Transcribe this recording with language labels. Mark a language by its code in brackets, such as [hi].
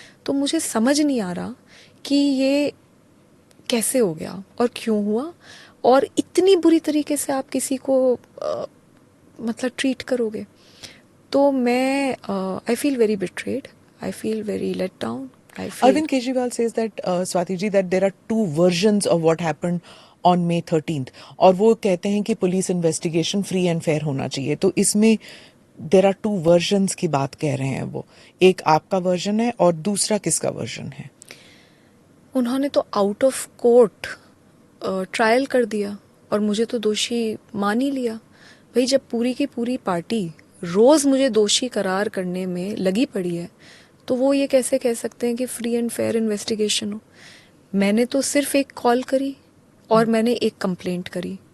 [hi] तो मुझे समझ नहीं आ रहा कि ये कैसे हो गया और क्यों हुआ, और इतनी बुरी तरीके से आप किसी को मतलब ट्रीट करोगे। [en] तो मैं I feel very betrayed, I feel very let down. Arvind Kejriwal says that, Swati ji, that there are two versions of what happened on May 13th, [hi] और वो कहते हैं कि police investigation free and fair होना चाहिए। तो इसमें [en] there are two versions [hi] की बात कह रहे हैं वो, एक आपका वर्जन है और दूसरा किसका वर्जन है? उन्होंने तो आउट ऑफ कोर्ट ट्रायल कर दिया और मुझे तो दोषी मान ही लिया। भाई, जब पूरी की पूरी पार्टी रोज मुझे दोषी करार करने में लगी पड़ी है तो वो ये कैसे कह सकते हैं कि फ्री एंड फेयर इन्वेस्टिगेशन हो? मैंने तो सिर्फ एक कॉल करी और मैंने एक कंप्लेंट करी,